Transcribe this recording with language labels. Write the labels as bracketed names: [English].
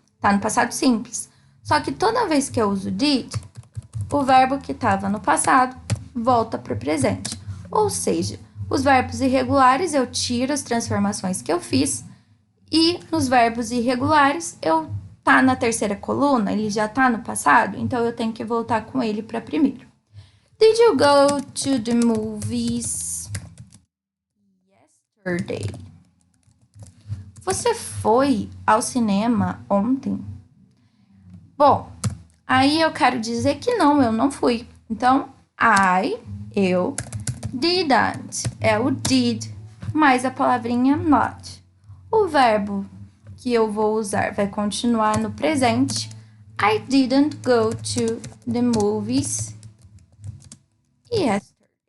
[Portuguese] Tá no passado simples. Só que toda vez que eu uso did, o verbo que estava no passado volta para o presente. Ou seja, os verbos irregulares eu tiro as transformações que eu fiz e nos verbos irregulares tá na terceira coluna, ele já tá no passado, então eu tenho que voltar com ele para primeiro. [English] Did you go to the movies yesterday? [Portuguese] Você foi ao cinema ontem? Bom, aí eu quero dizer que não, eu não fui. Então, eu, didn't, é o did, mais a palavrinha not. O verbo que eu vou usar vai continuar no presente. [English] I didn't go to the movies yesterday.